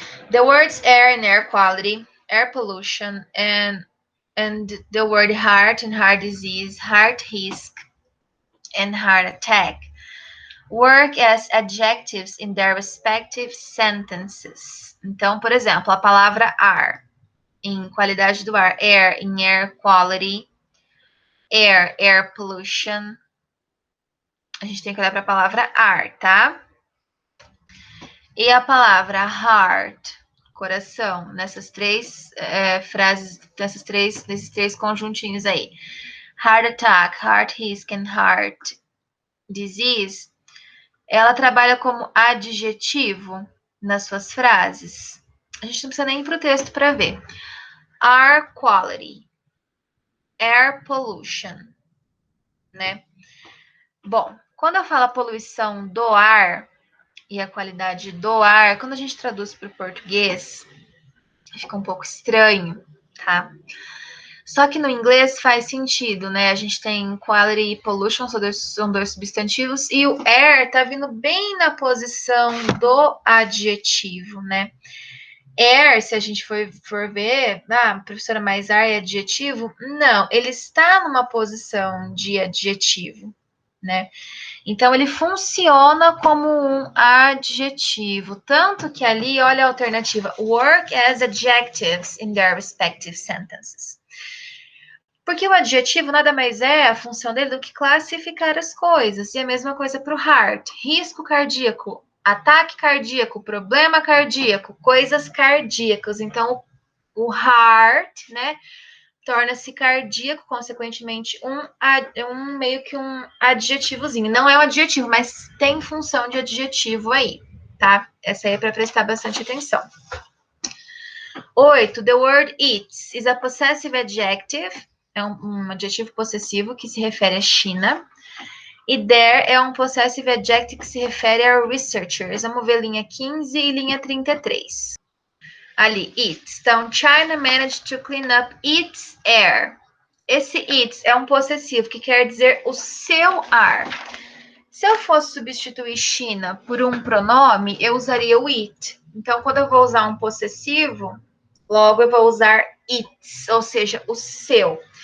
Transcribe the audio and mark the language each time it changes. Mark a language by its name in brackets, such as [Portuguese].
[English] The words air and air quality, air pollution, and the word heart and heart disease, heart risk, and heart attack work as adjectives in their respective sentences. [Portuguese] Então, por exemplo, a palavra ar, em qualidade do ar, air, em [English] air quality, air pollution. [Portuguese] A gente tem que olhar para a palavra ar, tá? E a palavra heart, coração, nessas três frases, nesses três conjuntinhos aí. [English] Heart attack, heart risk and heart disease, [Portuguese] ela trabalha como adjetivo nas suas frases. A gente não precisa nem ir para o texto para ver. [English] Air quality, air pollution, né? [Portuguese] Bom, quando eu falo a poluição do ar e a qualidade do ar, quando a gente traduz para o português, fica um pouco estranho, tá? Só que no inglês faz sentido, né? A gente tem quality e pollution, são dois substantivos, e o air tá vindo bem na posição do adjetivo, né? Air, se a gente for ver, professora, mais ar é adjetivo? Não, ele está numa posição de adjetivo, né? Então, ele funciona como um adjetivo. Tanto que ali, olha a alternativa. [English] Work as adjectives in their respective sentences. [Portuguese] Porque o adjetivo nada mais é a função dele do que classificar as coisas. E a mesma coisa para o heart. Risco cardíaco, ataque cardíaco, problema cardíaco, coisas cardíacas. Então, o heart, né? Torna-se cardíaco, consequentemente, meio que um adjetivozinho. Não é um adjetivo, mas tem função de adjetivo aí, tá? Essa aí é para prestar bastante atenção. 8. [English] The word eats is a possessive adjective. [Portuguese] É um adjetivo possessivo que se refere à China. E there é um [English] possessive adjective [Portuguese] que se refere a researchers. Vamos ver linha 15 e linha 33. Ali, its. [English] Então, China managed to clean up its air. [Portuguese] Esse its é um possessivo que quer dizer o seu ar. Se eu fosse substituir China por um pronome, eu usaria o it. Então, quando eu vou usar um possessivo, logo eu vou usar its, ou seja, o seu.